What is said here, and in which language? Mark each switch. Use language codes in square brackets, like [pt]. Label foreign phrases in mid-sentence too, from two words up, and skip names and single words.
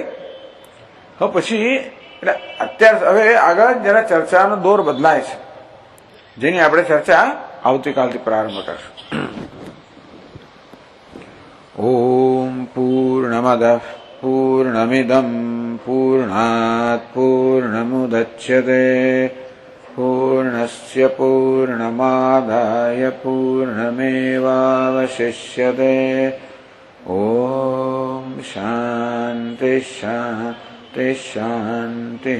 [gu] હવે પછી એટલે હવે આગળ જરા ચર્ચાનો દોર બદલાય છે, જેની આપણે ચર્ચા આવતીકાલથી પ્રારંભ કરશું. [sa] ओम् पूर्णमदः पूर्णमिदम् पूर्णात् पूर्णमुदच्यते पूर्णस्य पूर्णमादाय पूर्णमेवावशिष्यते. ॐ शान्ति शान्ति शान्तिः